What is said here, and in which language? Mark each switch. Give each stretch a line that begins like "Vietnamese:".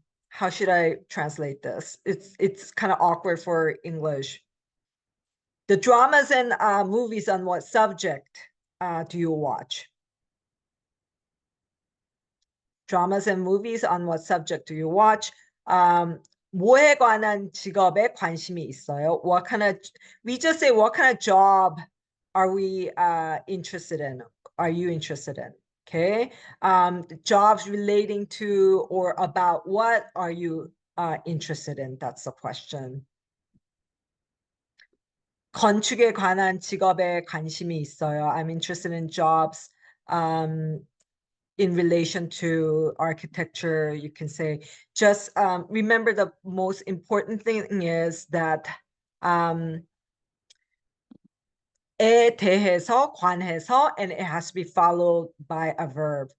English: How should I translate this? It's kind of awkward for English. The dramas and movies, on what subject do you watch? Dramas and movies, on what subject do you watch?
Korean: 뭐에 관한 직업에 관심이 있어요?
English: We just say what kind of job are we interested in? Are you interested in? Okay. Jobs relating to or about what are you interested in? That's the question.
Korean: 건축에 관한 직업에 관심이 있어요.
English: I'm interested in jobs in relation to architecture. You can say, just remember the most important thing is that 에 대해서, 관해서, and it has to be followed by a verb.